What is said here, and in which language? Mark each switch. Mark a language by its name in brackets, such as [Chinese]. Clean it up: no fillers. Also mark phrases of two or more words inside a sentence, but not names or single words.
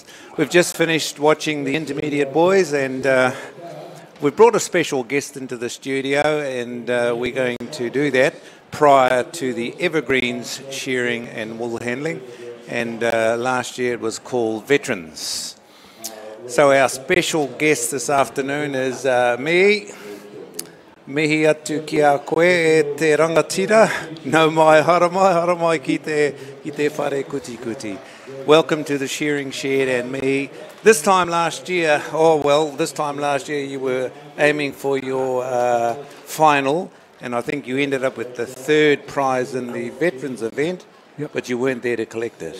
[English] We've just finished watching the intermediate boys, and we've brought a special guest into the studio, and we're going to do that prior to the Evergreens Shearing and Woolhandling, and last year it was called Veterans. So our special guest this afternoon is me. [Māori] Mihi atu ki a koe e te rangatira, nau mai haramai ki te whare kuti kuti. [English] Welcome to the Shearing Shed and me. This time last year you were aiming for your final, and I think you ended up with the 3rd prize in the Veterans event, yep. But you weren't there to collect it.